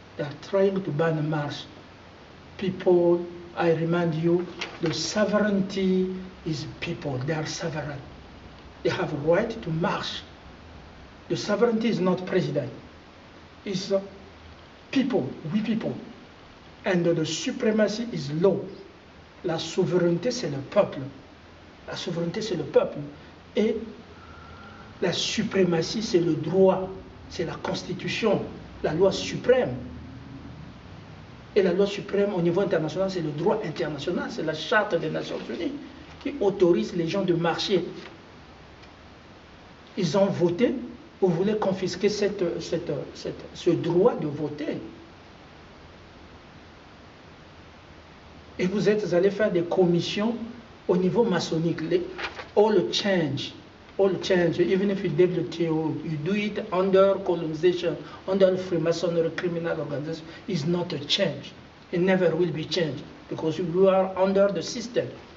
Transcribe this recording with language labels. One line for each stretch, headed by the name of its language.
English: They are trying to ban march. People, I remind you, the sovereignty is people. They are sovereign. They have a right to march. The sovereignty is not president. It's people, we people. And the supremacy is law.
French: La souveraineté, c'est le peuple. La souveraineté, c'est le peuple. Et la suprématie, c'est le droit. C'est la constitution, la loi suprême. Et la loi suprême au niveau international, c'est le droit international, c'est la charte des Nations Unies qui autorise les gens de marcher. Ils ont voté, vous voulez confisquer ce droit de voter. Et vous êtes allés faire des commissions au niveau maçonnique.
English: All change, even if you did the TO, you do it under colonization, under Freemasonry criminal organization, is not a change. It never will be changed because you are under the system.